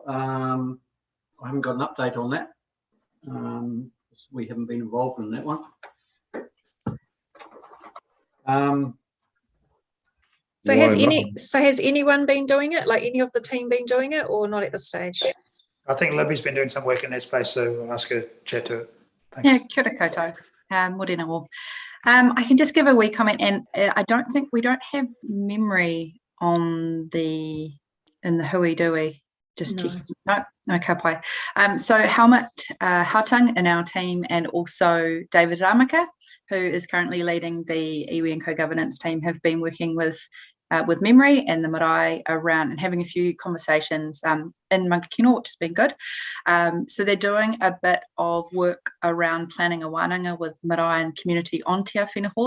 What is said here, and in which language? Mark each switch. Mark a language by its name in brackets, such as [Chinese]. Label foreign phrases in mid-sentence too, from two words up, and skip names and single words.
[English] I haven't got an update on that. We haven't been involved in that one. So has anyone been doing it? Like any of the team been doing it, or not at this stage? I think Libby's been doing some work in that space, so I'll ask her to chat to it. Thanks. Yeah, [Māori] kia ora koutou. Morena all. [English] I can just give a wee comment, and I don't think we don't have memory on in the hui, do we? Just no, [Māori] ka pai. [English] So Helmut Hautang in our team, and also David Ramaka, who is currently leading the iwi and co-governance team, have been working with memory and the marae around and having a few conversations in Mangakino, which has been good. So they're doing a bit of work around planning a wānanga with marae and community on Te Awhina Hall.